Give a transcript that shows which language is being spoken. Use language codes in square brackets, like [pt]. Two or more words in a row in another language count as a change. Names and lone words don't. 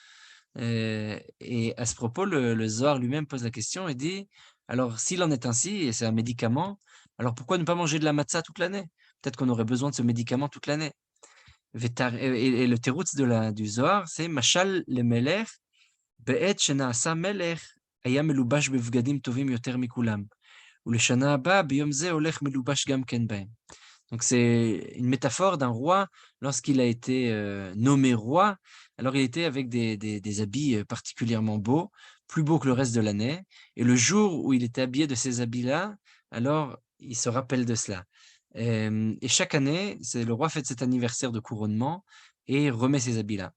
[fr] Et à ce propos, le Zohar lui-même pose la question et dit, alors s'il en est ainsi, et c'est un médicament, alors pourquoi ne pas manger de la matzah toute l'année? Peut-être qu'on aurait besoin de ce médicament toute l'année. Et le teroutz du Zohar, c'est [he] משל למלך, בעת שנעשה מלך, היה מלובש בבגדים טובים יותר מכולם, ולשנה הבאה ביום זה הולך מלובש גם כן בהם. [fr] Donc c'est une métaphore d'un roi lorsqu'il a été nommé roi. Alors il était avec des habits particulièrement beaux, plus beaux que le reste de l'année. Et le jour où il était habillé de ces habits-là, alors il se rappelle de cela. Et chaque année, le roi fête cet anniversaire de couronnement et remet ces habits-là.